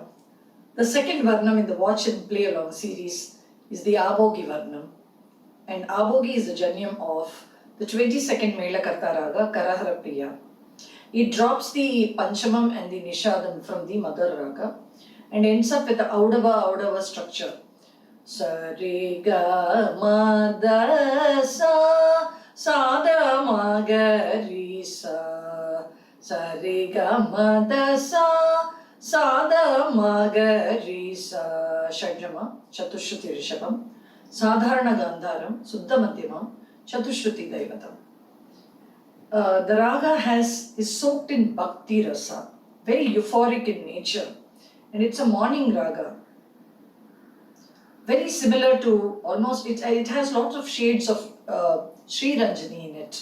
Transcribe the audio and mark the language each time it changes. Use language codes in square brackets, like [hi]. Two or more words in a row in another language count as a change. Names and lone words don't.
[en] The second Varnam in the Watch and Play Along series is the Abhogi Varnam. And Abhogi is the janyam of the 22nd Melakarta Raga, Karahara Priya. It drops the Panchamam and the Nishadam from the Mother Raga and ends up with the Audava structure. [sa] Sa re ga ma da sa sa da ma ga ri sa sa re ga ma da sa Sada Magari Shadjama Chatushruti Rishabam Sadharana Gandharam Suddha Madhyamam Chatushruti Daivatam. [en] The raga is soaked in [sa] bhakti rasa, [en] very euphoric in nature, and it's a morning raga. Very similar to it has lots of shades of Sri Ranjani in it.